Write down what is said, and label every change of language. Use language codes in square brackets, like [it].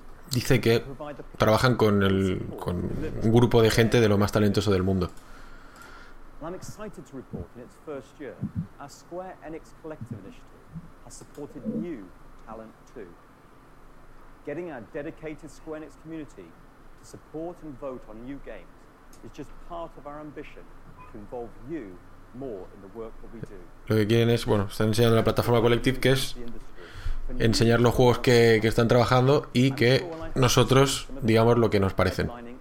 [es] Dice que trabajan con un grupo de gente de lo más talentoso del mundo. [en] I'm excited to report in its first year, our Square Enix Collective Initiative has supported new talent too. Getting our dedicated Square Enix community to support and vote on new games is just part of our ambition to involve you more in the work that we do. [es] Lo que quieren es, bueno, están enseñando la plataforma Collective, que es enseñar los juegos que están trabajando y que nosotros digamos lo que nos parecen.